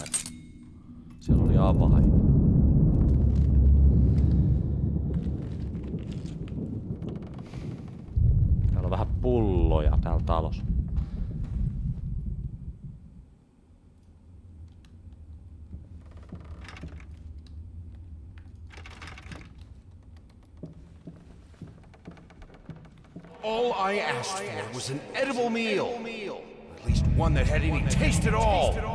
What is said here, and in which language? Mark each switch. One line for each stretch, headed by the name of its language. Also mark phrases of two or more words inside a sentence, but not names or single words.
Finnish: Siellä oli avain. Täällä on vähän pulloja täällä talossa.
English: All I asked for was an edible meal. At least one that had any taste at all.